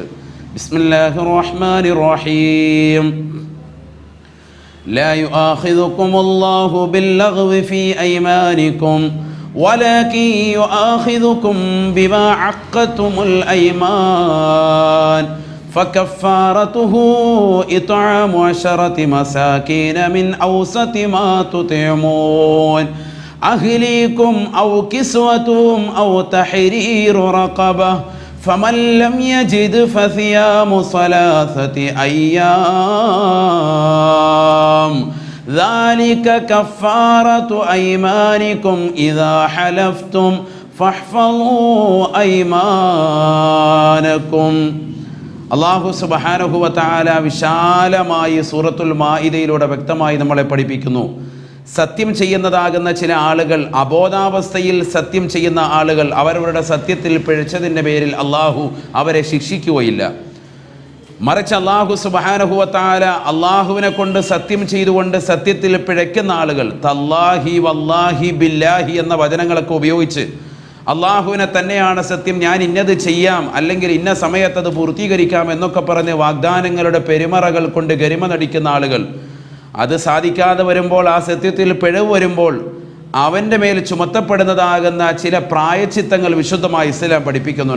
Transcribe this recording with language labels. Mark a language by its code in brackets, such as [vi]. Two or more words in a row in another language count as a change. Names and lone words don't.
[ar] بسم الله الرحمن الرحيم لا يؤاخذكم الله باللغو في أيمانكم ولكن يؤاخذكم بما عقدتم അയ്മാൻ فكفارته إطعام 10 مساكين من أوسط ما تطعمون أهليكم أو كسوتهم أو تحرير رقبة فمن لم يجد فصيام 3 أيام ذلك كفارة أيمانكم إذا حلفتم فاحفظوا أيمانكم. [ml] അല്ലാഹു [ar] سبحانه وتعالى [ml] വിശാലമായി സൂറത്തുൽ മാഇദയിലൂടെ വ്യക്തമായി നമ്മളെ പഠിപ്പിക്കുന്നു. സത്യം ചെയ്യുന്നതാകുന്ന ചില ആളുകൾ, അബോധാവസ്ഥയിൽ സത്യം ചെയ്യുന്ന ആളുകൾ, അവരവരുടെ സത്യത്തിൽ പിഴച്ചതിൻ്റെ പേരിൽ അള്ളാഹു അവരെ ശിക്ഷിക്കുകയില്ല. മറിച്ച് അള്ളാഹു [ar] سبحانه وتعالى [ml] അള്ളാഹുവിനെ കൊണ്ട് സത്യം ചെയ്തുകൊണ്ട് സത്യത്തിൽ പിഴയ്ക്കുന്ന ആളുകൾ, [ar] تالله والله بالله [ml] എന്ന വചനങ്ങളൊക്കെ ഉപയോഗിച്ച് അള്ളാഹുവിനെ തന്നെയാണ് സത്യം, ഞാൻ ഇന്നത് ചെയ്യാം, അല്ലെങ്കിൽ ഇന്ന സമയത്തത് പൂർത്തീകരിക്കാം എന്നൊക്കെ പറഞ്ഞ് വാഗ്ദാനങ്ങളുടെ പെരുമറകൾ കൊണ്ട് ഗരിമ നടിക്കുന്ന ആളുകൾ, അത് സാധിക്കാതെ വരുമ്പോൾ, ആ സത്യത്തിൽ പിഴവ് വരുമ്പോൾ അവൻ്റെ മേൽ ചുമത്തപ്പെടുന്നതാകുന്ന ചില പ്രായച്ചിത്തങ്ങൾ വിശുദ്ധമായ ഇസ്ലാം പഠിപ്പിക്കുന്നുണ്ട്.